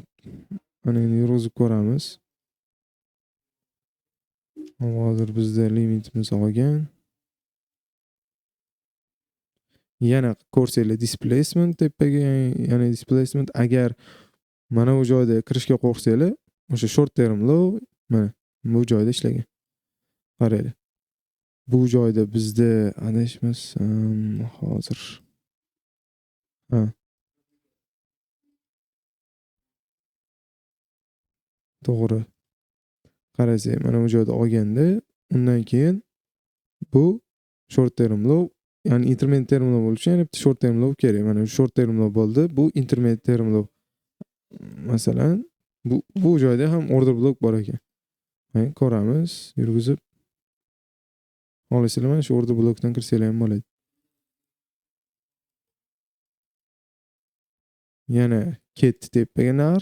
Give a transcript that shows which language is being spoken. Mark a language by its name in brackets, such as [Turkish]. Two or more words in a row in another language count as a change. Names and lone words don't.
[Uzbek] Mana endi yurg'izib ko'ramiz. Hozir bizda limitimiz olgan. Yana ko'rsanglar displacement tepaga, ya'ni displacement agar mana bu joyda kirishga qo'rqsanglar, o'sha [English] short term low [Uzbek] mana bu joyda ishlagan. Qaranglar. Bu joyda bizda adashmasam hozir. Ha. To'g'ri. Qarasak, mana bu joyda olganda, undan keyin bu [English] short term low, [Uzbek] ya'ni [English] intermediate term low [Uzbek] bo'lishi, ya'ni [English] short term low [Uzbek] kerak. Mana shu [English] short term low [Uzbek] bo'ldi. Bu [English] intermediate term low. [Uzbek] Masalan, bu joyda ham [English] order block [Uzbek] bor ekan. Mana ko'ramiz, yurgizib. Olasizlar, mana shu [English] order blockdan [Uzbek] kirsanglar ham bo'ladi. Yana ketdi tepaga narx.